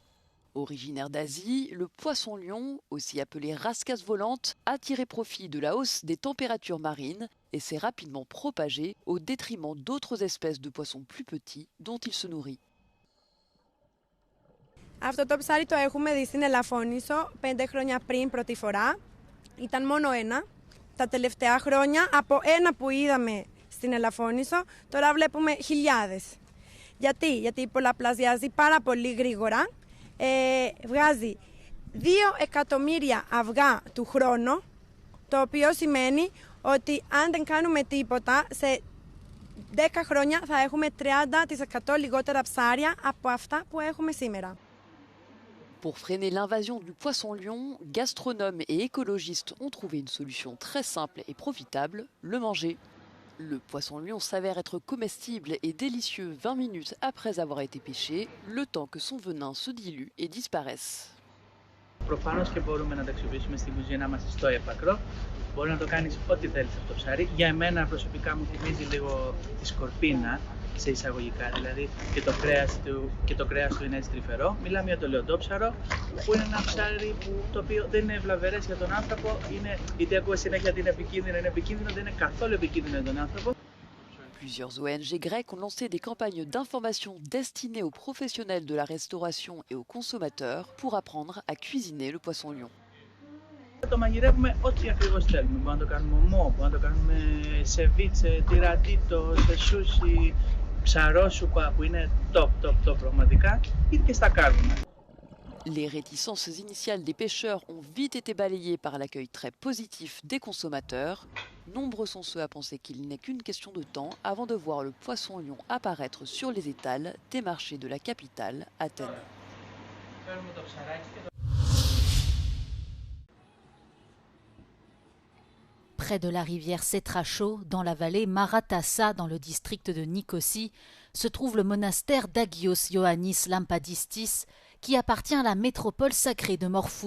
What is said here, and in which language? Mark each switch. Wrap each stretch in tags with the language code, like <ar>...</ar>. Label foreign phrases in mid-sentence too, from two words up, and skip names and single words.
<fr>Originaire d'Asie, le poisson-lion, aussi appelé rascasse volante, a tiré profit de la hausse des températures marines et s'est rapidement propagé au détriment d'autres espèces de poissons plus petits dont il se nourrit.</fr> <el>Αυτό το ψάρι το έχουμε δει στην Ελαφώνησο 5 χρόνια πριν πρώτη φορά. Ήταν μόνο ένα. Τα τελευταία χρόνια από ένα που είδαμε στην Ελαφώνησο τώρα βλέπουμε χιλιάδες. Γιατί πολλαπλασιάζει πάρα πολύ γρήγορα. Βγάζει 2 εκατομμύρια αυγά του χρόνου, το οποίο σημαίνει ότι αν δεν κάνουμε τίποτα, σε 10 χρόνια θα έχουμε 30% λιγότερα ψάρια από αυτά που έχουμε σήμερα.</el> <fr>Pour freiner l'invasion du poisson-lion, gastronomes et écologistes ont trouvé une solution très simple et profitable, le manger. Le poisson-lion s'avère être comestible et délicieux 20 minutes après avoir été pêché, le temps que son venin se dilue et disparaisse.</fr> <el>Προφανώς και μπορούμε να τα αξιοποιήσουμε στην κουζίνα μας στο έπακρο. Μπορεί να το κάνεις ό,τι θέλεις αυτό το ψάρι. Για εμένα προσωπικά μου θυμίζει λίγο τη σκορπίνα, σε εισαγωγικά, δηλαδή και το κρέας του είναι έτσι τρυφερό. Μιλάμε για το λεοντόψαρο, που είναι ένα ψάρι το οποίο δεν είναι βλαβερές για τον άνθρωπο. Γιατί ακούω συνέχεια ότι είναι επικίνδυνο, δεν είναι καθόλου επικίνδυνο για τον άνθρωπο.</el> <fr>Plusieurs ONG grecques ont lancé des campagnes d'information destinées aux professionnels de la restauration et aux consommateurs pour apprendre à cuisiner le poisson-lion.</fr> <el>Το μαγειρεύουμε ό,τι ακριβώς θέλουμε. Μπορούμε να το κάνουμε ομό, μπορούμε να το κάνουμε σεβίτσε, τυρατίτο, σε σούσι, ψαρόσουπα που είναι top πραγματικά, ή και στα κάνουμε.</el> <fr>Les réticences initiales des pêcheurs ont vite été balayées par l'accueil très positif des consommateurs. Nombreux sont ceux à penser qu'il n'est qu'une question de temps avant de voir le poisson-lion apparaître sur les étals des marchés de la capitale, Athènes. Près de la rivière Sétracho, dans la vallée Maratassa, dans le district de Nicosie, se trouve le monastère d'Agios Ioannis Lampadistis, qui appartient à la métropole sacrée de Morphou.</fr>